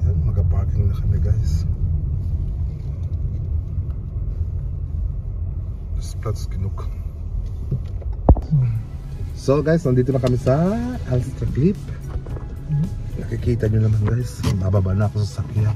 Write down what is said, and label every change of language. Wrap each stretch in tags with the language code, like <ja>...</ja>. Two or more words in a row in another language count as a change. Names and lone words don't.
<tl>Yan, mag-parking na kami guys.</tl> <de>Platz genug.</de> <tl>So guys, nandito na kami sa Alstra Clip. Nakikita nyo naman guys, bababa na ako sa sakyan.</tl>